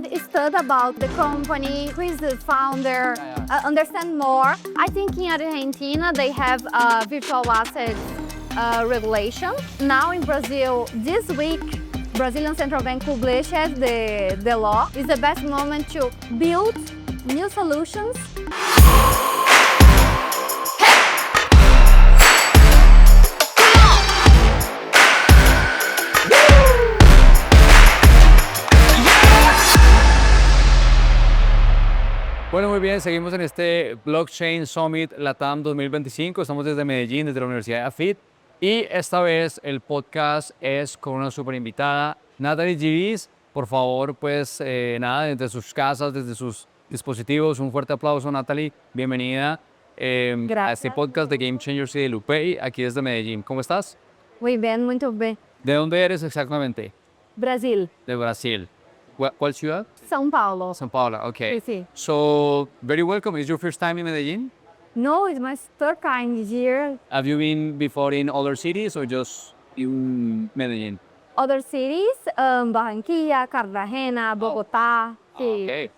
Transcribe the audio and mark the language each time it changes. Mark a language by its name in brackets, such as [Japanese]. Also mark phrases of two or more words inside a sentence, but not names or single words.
[English] study about the company, who is the founder, understand more. I think in Argentina they have virtual assets regulation. Now in Brazil, this week, Brazilian Central Bank published the law. It's the best moment to build new solutions. [Spanish] Bueno, muy bien, seguimos en este Blockchain Summit LATAM 2025. Estamos desde Medellín, desde la Universidad de AFIT. Y esta vez el podcast es con una super invitada, Natalie Giris. Por favor, pues nada, desde sus casas, desde sus dispositivos, un fuerte aplauso, Natalie. Bienvenida a este podcast de Game Changers y de Lupei, aquí desde Medellín. ¿Cómo estás? Muy bien, [Portuguese] muito bem. [Spanish] ¿De dónde eres exactamente? Brasil, De Brasil. ¿Cuál ciudad? São Paulo. São Paulo, okay. Sí. [English] So, very welcome. Is your first time in Medellín? No, it's my third time this year. Have you been before in other cities or just in Medellín? Other cities, Barranquilla, Cartagena, Bogotá. Sí. Okay.